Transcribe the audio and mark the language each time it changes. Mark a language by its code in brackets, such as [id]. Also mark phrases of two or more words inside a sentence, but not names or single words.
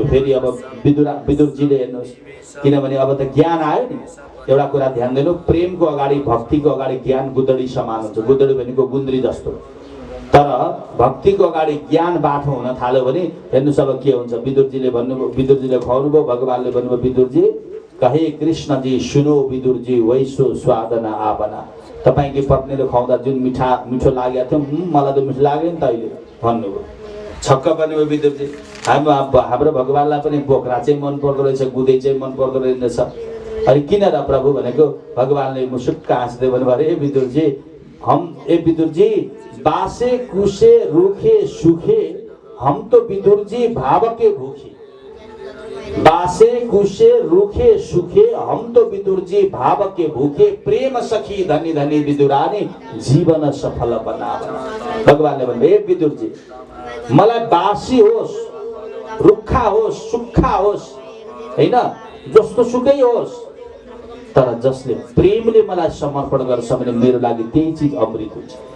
[ne] फेरि अब विदुरजीले हेर्नुहोस्, किनभने अब त ज्ञान आयो नि। एउटा कुरा ध्यान दिनु, प्रेमको अगाडि भक्तिको अगाडि ज्ञान गुदडी समान हुन्छ। गुदडी भनेको गुन्द्री जस्तो, तर भक्तिको अगाडि ज्ञान बाठो हुन थाल्यो भने हेर्नुहोस् अब के हुन्छ। विदुरजीले भन्नुभयो, विदुरजीले खुवाउनु भयो, भगवानले भन्नुभयो विदुरजी [hi] कहे कृष्ण जी सुनो विदुरजी वैसो स्वादन आपना। [ne] तपाईँकी पत्नीले खुवाउँदा जुन मिठो लागेको थियो मलाई त मिठो लाग्यो नि त अहिले भन्नुभयो। छक्क पनि हो विदुरजी, हाम्रो भगवानलाई पनि बोक्रा चाहिँ मन पर्दो रहेछ, गुदै चाहिँ मन पर्दो रहेछ, अनि किन र प्रभु भनेको। भगवानले मुसुक्क हाँस्दै भन्नुभयो, [hi] अरे विदुरजी विदुरजी बासे कुसे रूखे सुखे हम तो विदुरजी भाव के भूखे। बासे कुसे रूखे सुखे हम तो विदुरजी भाव के भूखे। प्रेम सखी धनी धनी विदुरानी जीवन सफल बनावना। [ne] भगवानले भन्नुभयो, विदुरजी मलाई बासी होस्, रुखा होस्, सुक्खा होस्, हैन जस्तो सुकै होस्, तर जसले प्रेमले मलाई समर्पण गर्छ भने मेरो लागि त्यही चिज अमृत हुन्छ।